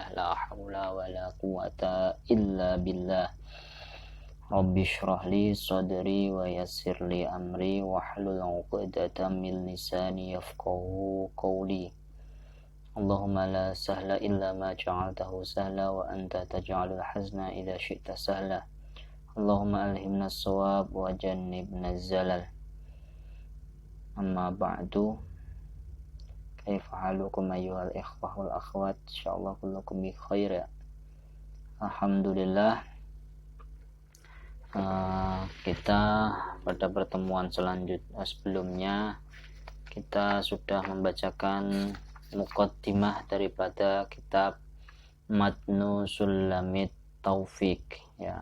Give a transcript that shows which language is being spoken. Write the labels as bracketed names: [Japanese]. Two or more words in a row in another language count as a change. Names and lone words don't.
[Arabic] لا حول ولا قوة إلا بالله. رب اشرح لي صدري ويسر لي أمري واحلل عقدة من لساني يفقهوا قولي. اللهم لا سهل إلا ما جعلته سهلا وأنت تجعل الحزن إذا شئت سهلا. اللهم ألهمنا الصواب وجنبنا الزلل. أما بعد. كيف حالكم أيها الإخوة والأخوات? إن شاء الله كلكم بخير. Alhamdulillah. [Indonesian] Kita pada pertemuan sebelumnya kita sudah membacakan muqaddimah daripada kitab Matnu Sulamit Taufik, ya.